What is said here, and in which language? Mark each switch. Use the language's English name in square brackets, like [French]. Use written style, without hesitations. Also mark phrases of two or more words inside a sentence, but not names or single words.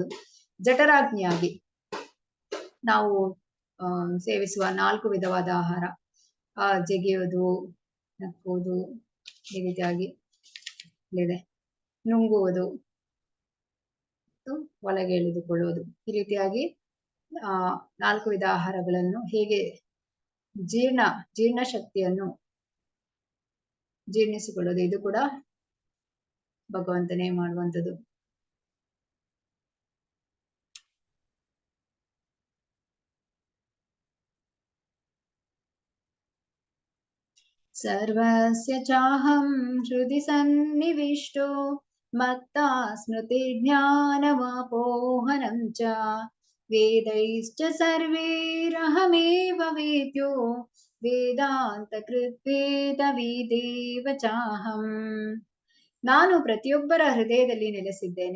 [Kannada] ಜಠರಾಗ್ನಿಯಾಗಿ ನಾವು ಸೇವಿಸುವ 4 ವಿಧವಾದ ಆಹಾರ, ಜಗಿಯೋದು, ನಕ್ಕುವುದು, ಈ ರೀತಿಯಾಗಿ ಇದೆ, ನುಂಗುವುದು, ಒಳಗೆ ಇಳಿದುಕೊಳ್ಳುವುದು, ಈ ರೀತಿಯಾಗಿ 4 ವಿಧ ಆಹಾರಗಳನ್ನು ಹೇಗೆ ಜೀರ್ಣ ಶಕ್ತಿಯನ್ನು ಜೀರ್ಣಿಸಿಕೊಳ್ಳೋದು, ಇದು ಕೂಡ ಭಗವಂತನೇ ಮಾಡುವಂಥದ್ದು. [Sanskrit] ಸರ್ವಸ್ಯ ಚಾಹಂ ಹೃದಿ ಸನ್ನಿವಿಷ್ಟೋ ಮತ್ತ ಸ್ಮೃತಿ ಜ್ಞಾನಮಾಪೋಹನಂ ಚ ವೇದೈಶ್ಚ ಸರ್ವೈರಹಮೇವ ವೇದ್ಯೋ ವೇದಾಂತ ಕೃತ್ವೇದ ವೇದೇವ ಚಾಹಂ. [Kannada] ನಾನು ಪ್ರತಿಯೊಬ್ಬರ ಹೃದಯದಲ್ಲಿ ನೆಲೆಸಿದ್ದೇನೆ.